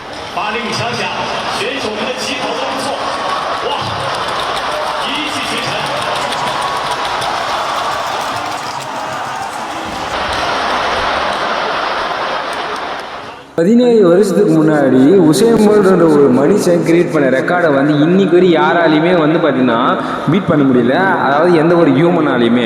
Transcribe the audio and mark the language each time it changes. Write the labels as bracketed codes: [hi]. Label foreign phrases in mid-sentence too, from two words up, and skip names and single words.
[zh] 把令枪响，选手们的起跑都不错，哇，一骑绝尘。 [ta] பதினேழு வருஷத்துக்கு முன்னாடி உசேன் போல்ட்ன்ற ஒரு மனுஷன் கிரியேட் பண்ண ரெக்கார்டை வந்து இன்னைக்கு வரை யாராலையுமே வந்து பார்த்தீங்கன்னா பீட் பண்ண முடியல, அதாவது எந்த ஒரு ஹியூமனாலையுமே.